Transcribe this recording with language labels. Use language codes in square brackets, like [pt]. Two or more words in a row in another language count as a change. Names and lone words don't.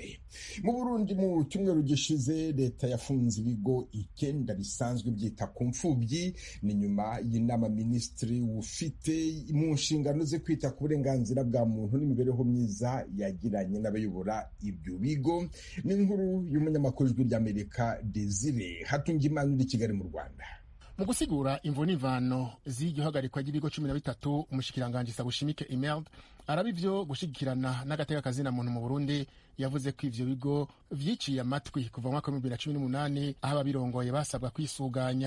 [rw] Mu Burundi mu cyumweru gishize leta yafunze ibigo 9 bisanzwe byita ku mfubyi. Ni nyuma y'inama minisitiri ufite mu nshingano ze kwita ku burenganzira bwa muntu n'imibereho myiza yagiranye n'abayobora ibyo bigo. Ni inkuru y'umunyamakuru w'ijwi ry'Amerika Desire Hatungimana uri Kigali mu Rwanda. [rn] Mu gusigura imvo n'imvano z'igihagarikwa ry'ibigo 13, umushikiranganji Sabushimike Imelda araba ivyo gushigikirana n'agateka kazina muntu mu Burundi yavuze ko ivyo bigo vyiciye amatwi kuva mu mwaka wa 2018 aho ababirongoye basabwa kwisuganya.